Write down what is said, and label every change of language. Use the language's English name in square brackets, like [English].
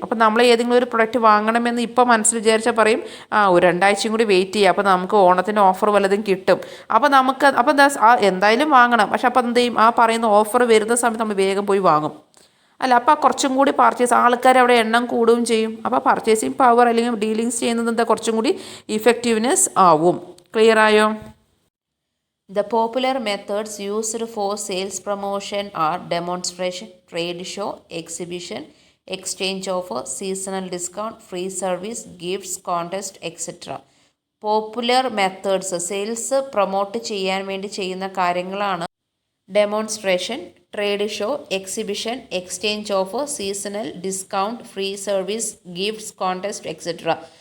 [Malayalam] അപ്പോൾ നമ്മൾ ഏതെങ്കിലും ഒരു പ്രൊഡക്റ്റ് വാങ്ങണമെന്ന് ഇപ്പോൾ മനസ്സിൽ വിചാരിച്ചാൽ പറയും ഒരു 2 ആഴ്ചയും കൂടി വെയിറ്റ് ചെയ്യുക, അപ്പോൾ നമുക്ക് ഓണത്തിൻ്റെ ഓഫർ വല്ലതും കിട്ടും. അപ്പോൾ എന്തായാലും വാങ്ങണം. പക്ഷെ അപ്പോൾ എന്ത് ചെയ്യും? ആ പറയുന്ന ഓഫർ വരുന്ന സമയത്ത് നമ്മൾ വേഗം പോയി വാങ്ങും അല്ല. അപ്പോൾ കുറച്ചും കൂടി ആൾക്കാർ അവിടെ എണ്ണം കൂടുകയും ചെയ്യും. അപ്പോൾ പർച്ചേസിങ് പവർ അല്ലെങ്കിൽ ഡീലിങ്സ് ചെയ്യുന്നത് എന്താ കുറച്ചും കൂടി ഇഫക്റ്റീവ്നെസ് ആവും. ക്ലിയർ ആയോ? [English] The popular methods used for sales promotion are demonstration, trade show, exhibition, exchange offer, seasonal discount, free service, gifts, contest, etc. [Malayalam] Popular methods sales promote ചെയ്യാൻ വേണ്ടി ചെയ്യുന്ന കാര്യങ്ങളാണ് demonstration, trade show, exhibition, exchange offer, seasonal discount, free service, gifts, contest etcetera.